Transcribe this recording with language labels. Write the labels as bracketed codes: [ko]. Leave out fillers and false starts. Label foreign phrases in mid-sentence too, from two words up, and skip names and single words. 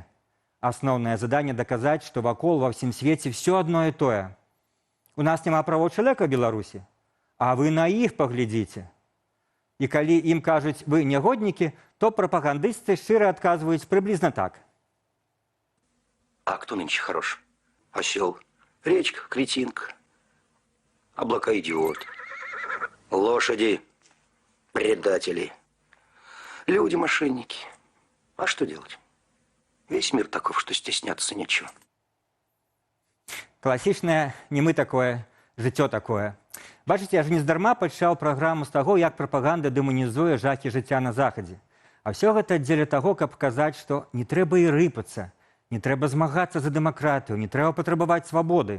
[be] Асноўнае заданне даказаць, што вакол ва ўсім свеце все адно і тое. У нас няма правоў чалавека ў Беларусі, а вы на іх паглядзіце. І калі ім кажуць, вы нягоднікі, то прапагандысты шчыра адказваюць прыблізна так. [ru] А кто нынче хорош? Осел, речка, кретинка, облака идиот, лошади, предатели, люди мошенники. А что делать? Весь мир таков, что стесняться нечего. [be] Класічнае не мы такое, жыццё такое. Бачыце, я ж нездарма пачаў праграму з таго, як прапаганда дэманізуе жахі жыцця на захадзе. А ўсё гэта дзеля таго, каб паказаць, што не трэба і рыпацца, не трэба змагацца за дэмакратыю, не трэба патрабаваць свабоды.